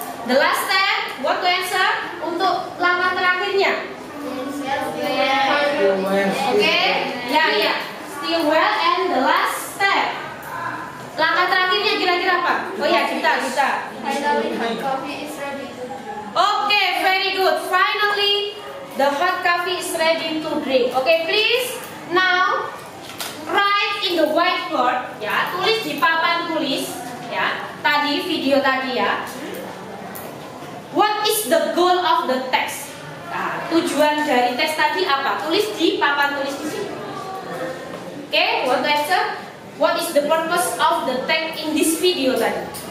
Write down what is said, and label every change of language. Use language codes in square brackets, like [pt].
[en] The last step, what to answer? [id] Untuk langkah terakhirnya. [en] Stir well. Okay, ya. Stir well and the last step. [id] Langkah terakhirnya kira-kira apa? Oh ya, kita. [en] Finally, hot coffee is ready to drink. Okay, very good. Finally, the hot coffee is ready to drink. Okay, please now write in the whiteboard. [id] Ya, tulis di papan tulis. Ya, tadi video tadi ya. [en] What is the goal of the text? [id] Nah, tujuan dari teks tadi apa? Tulis di papan tulis di sini. [en] Okay, what to answer? What is the purpose of the text in this video tadi?